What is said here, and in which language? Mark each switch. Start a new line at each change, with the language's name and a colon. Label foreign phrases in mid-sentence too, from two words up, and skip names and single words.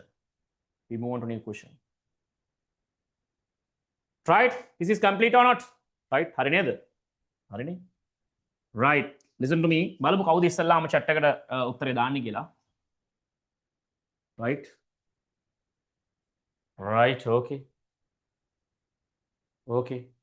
English: We move on to new question. Right? This is complete or not? Right?
Sinhala: හරි නේද? හරිනේ?
English: Right. Listen to me.
Sinhala: බලමු කවුද ඉස්සල්ලාම chat එකට උත්තරේ දාන්නේ කියලා.
English: Right? Right, okay. Okay.